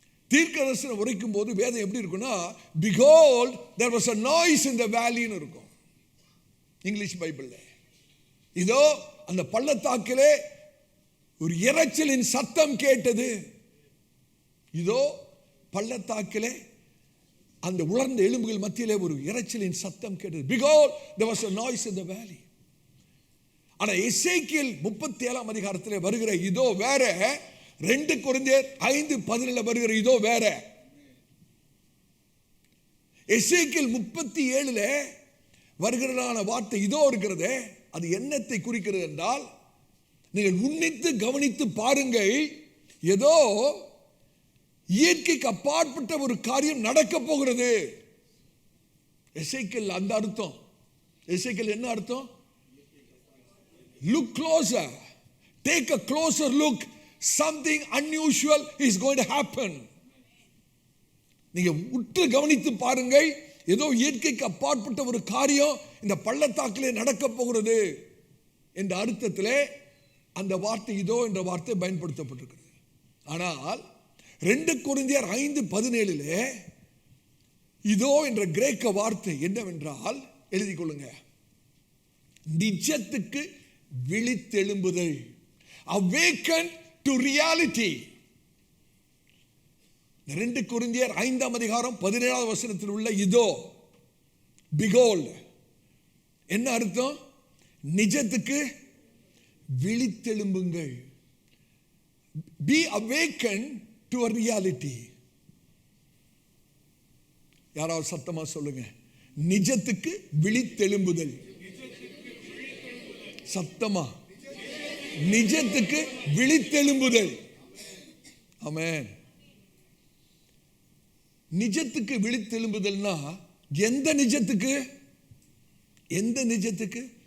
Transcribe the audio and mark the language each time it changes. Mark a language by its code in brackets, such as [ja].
[ta] தீர்க்க தரிசனம் உரைக்கும் போது வேதம் எப்படி இருக்குன்னா, [en] behold there was a noise in the valley [ta] ன்னு இருக்கும் இங்கிலீஷ் பைபிள்ல. இதோ அந்த பள்ளத்தாக்கிலே ஒரு இரைச்சலின் சத்தம் கேட்டது. இதோ பள்ளத்தாக்கிலே அந்த உலர்ந்த எலும்புகள் மத்தியிலே ஒரு இரைச்சலின் சத்தம் கேட்டது. [en] behold there was a noise in the valley. [ta] ஆனா எசேக்கியேல் 37ஆம் அதிகாரத்திலே வருகிற இதோ வேற, 2 கொரிந்தியர் 5:17 வருகிற இதோ வேற. எசேக்கியேல் 37ல வருகிறதான வார்த்தை இதோ இருக்கிறதே, அது என்னத்தை குறிக்கிறது என்றால், நீங்கள் உன்னித்து கவனித்து பாருங்கள், ஏதோ இயற்கைக்கு அப்பாற்பட்ட ஒரு காரியம் நடக்க போகிறது. எசேக்கியேல் அந்த அர்த்தம். எசேக்கியேல் என்ன அர்த்தம்? [en] Look closer, take a closer look, something unusual is going to happen. [ta] நீங்க உற்று கவனித்து பாருங்கள், ஏதோ இயற்கைக்கு அப்பாற்பட்ட ஒரு காரியம் இந்த பள்ளத்தாக்கிலே நடக்க போகிறது என்ற அர்த்தத்திலே அந்த வார்த்தை இதோ என்ற வார்த்தை பயன்படுத்தப்பட்டிருக்கிறது. ஆனால் 2 கொரிந்தியர் 5:17 இதோ என்ற கிரேக்க வார்த்தை என்னவென்றால், எழுதி கொள்ளுங்க, நிஜத்துக்கு விழித்தெழும்புதல், [en] awaken to reality. [ta] 2 கொரிந்தியர் 5ஆம் அதிகாரம் 17ஆவது வசனத்தில் உள்ள இதோ, behold, என்ன அர்த்தம்? நிஜத்துக்கு விழித்தெழும்புங்கள். [en] Be awakened to a reality. [ta] யாராவது சத்தமா சொல்லுங்க, நிஜத்துக்கு விழித்தெழும்புதல். சத்தமா, நிஜத்துக்கு விழித்தெழும்புதல். ஆமென். நிஜத்துக்கு விழித்தெழும்புதல்னா எந்த நிஜத்துக்கு? எந்த நிஜத்துக்கு?